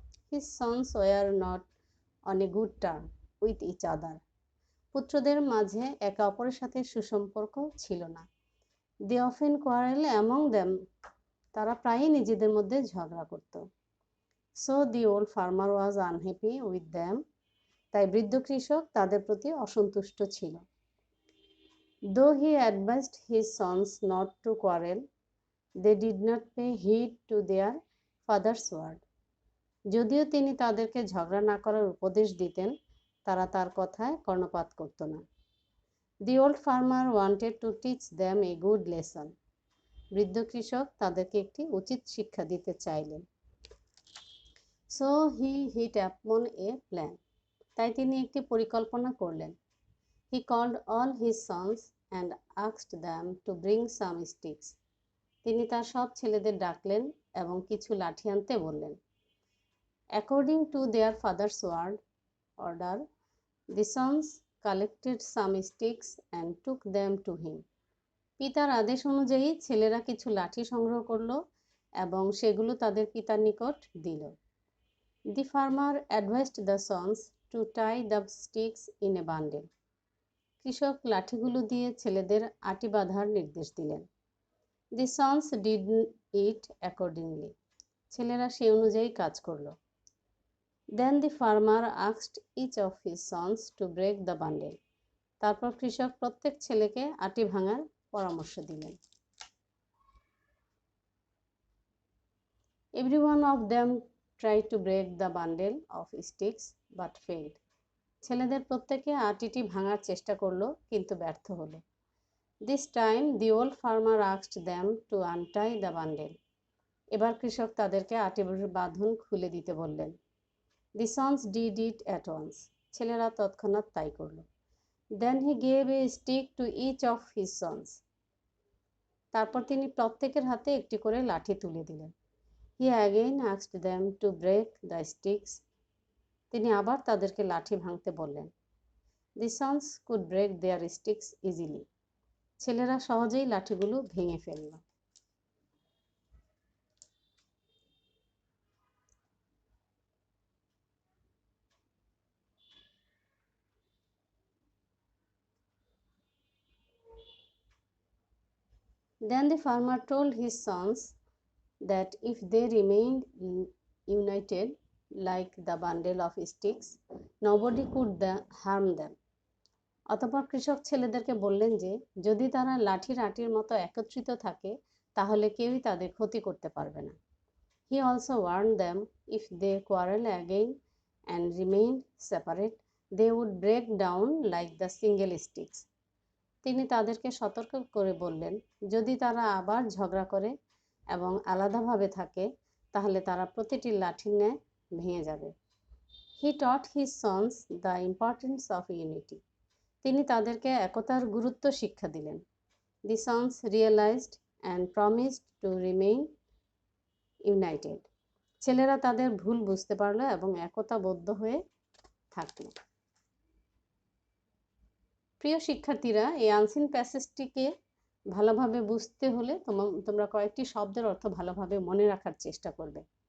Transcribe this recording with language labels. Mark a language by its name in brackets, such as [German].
[English] His sons were not on a good term with each other. [Bangla] পুত্রদের মাঝে একে অপরের সাথে সুসম্পর্ক ছিল না। [English] They often quarrel among them. [Bangla] তারা প্রায়ই নিজেদের মধ্যে ঝগড়া করত। [English] So the old farmer was unhappy with them. [Bangla] তাই বৃদ্ধ কৃষক তাদের প্রতি অসন্তুষ্ট ছিল। [English] Though he advised his sons not to quarrel, they did not pay heed to their father's word. [Bangla] যদিও তিনি তাদেরকে ঝগড়া না করার উপদেশ দিতেন, তারা তার কথায় কর্ণপাত করত না। [English] The old farmer wanted to teach them a good lesson. [Bangla] বৃদ্ধ কৃষক তাদেরকে একটি উচিত শিক্ষা দিতে চাইলেন। [English] So he hit upon a plan. [Bangla] তাই তিনি একটি পরিকল্পনা করলেন। [English] He called all his sons and asked them to bring some sticks. [Bangla] তিনি তার সব ছেলেদের ডাকলেন এবং কিছু লাঠি আনতে বললেন। [English] According to their father's order, the sons collected some sticks and took them to him. [Bangla] পিতার আদেশ অনুযায়ী ছেলেরা কিছু লাঠি সংগ্রহ করলো এবং সেগুলো তাদের পিতার নিকট দিল। [English] The farmer advised the sons to tie the sticks in a bundle. [Bangla] কৃষক লাঠিগুলো দিয়ে ছেলেদের আটি বাঁধার নির্দেশ দিলেন। [English] The sons did it accordingly. [Bangla] ছেলেরা সেই অনুযায়ী কাজ করলো। [English] Then the farmer asked each of his sons to break the bundle. [Bangla] তারপর কৃষক প্রত্যেক ছেলেকে আটি ভাঙার পরামর্শ দিলেন। [English] Every one of them tried to break the bundle of sticks but failed. [Bangla] ছেলেদের প্রত্যেকে আটিটি ভাঙার চেষ্টা করলো, কিন্তু ব্যর্থ হলো। [English] This time the old farmer asked them to untie the bundle. [Bangla] এবার কৃষক তাদেরকে আটির বাঁধন খুলে দিতে বললেন। [English] The sons did it at once. [Bangla] ছেলেরা তৎক্ষণাৎ তাই করলো। [English] Then he gave a stick to each of his sons. [Bangla] তারপর তিনি প্রত্যেকের হাতে একটি করে লাঠি তুলে দিলেন। [English] He again asked them to break the sticks. [Bangla] তিনি আবার তাদেরকে লাঠি ভাঙতে বললেন। [English] The sons could break their sticks easily. [Bangla] ছেলেরা সহজেই লাঠিগুলো ভেঙে ফেলল। [English] Then the farmer told his sons that if they remained united like the bundle of sticks, nobody could harm them. [Bangla] অতঃপর কৃষক ছেলেদেরকে বললেন যে যদি তারা লাঠির আটির মতো একত্রিত থাকে তাহলে কেউই তাদের ক্ষতি করতে পারবে না। [English] He also warned them if they quarrel again and remained separate, they would break down like the single sticks. [Bangla] তিনি তাদেরকে সতর্ক করে বললেন যদি তারা আবার ঝগড়া করে এবং আলাদাভাবে থাকে তাহলে তারা প্রতিটি লাঠির ন্যায় ভেঙে যাবে। [English] He taught his sons the importance of unity. [Bangla] তিনি তাদেরকে একতার গুরুত্ব শিক্ষা দিলেন। [English] The sons realized and promised to remain united. [Bangla] ছেলেরা তাদের ভুল বুঝতে পারল এবং একতাবদ্ধ হয়ে থাকল। প্রিয় শিক্ষার্থীরা, এই আনসিন প্যাসেজটিকে ভালোভাবে বুঝতে হলে তোমরা কয়েকটি শব্দের অর্থ ভালোভাবে মনে রাখার চেষ্টা করবে।